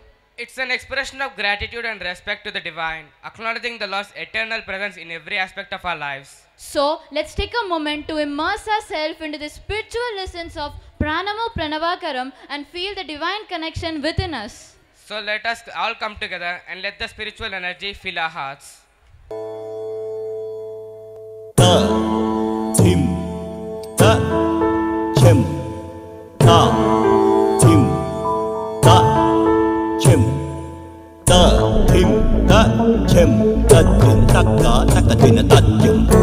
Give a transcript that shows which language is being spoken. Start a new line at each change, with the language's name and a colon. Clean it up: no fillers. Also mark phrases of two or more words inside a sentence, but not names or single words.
English: It's an expression of gratitude and respect to the divine, acknowledging the Lord's eternal presence in every aspect of our lives. So, let's take a moment to immerse ourselves into the spiritual lessons of Pranamo Pranavakaram and feel the divine connection within us. So let us all come together and let the spiritual energy fill our hearts. Ta, tim, ta, chem, ta, tim, ta, chem, ta, tim, ta, chem, ta, tim, ta, ka, ta, ka, tim, ta, chem.